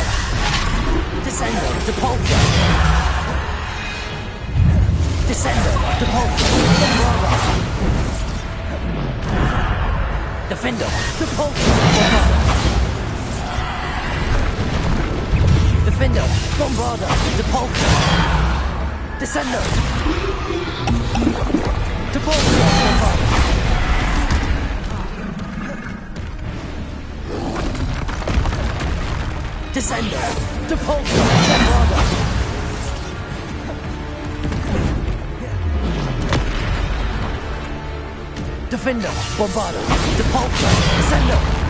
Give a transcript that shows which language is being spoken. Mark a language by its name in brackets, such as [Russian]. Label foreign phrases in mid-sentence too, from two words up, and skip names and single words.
[Latin] Descendo. Depulso. Descendo. Depulso. Bombarda. Defender. Depulso. Bombarda. Defender. Bombarda. Depulso. Descendo. Depulso. Bombarda. Descendo. Depulso. Bombarda. Defender. Bombarda. Depulso. Descendo.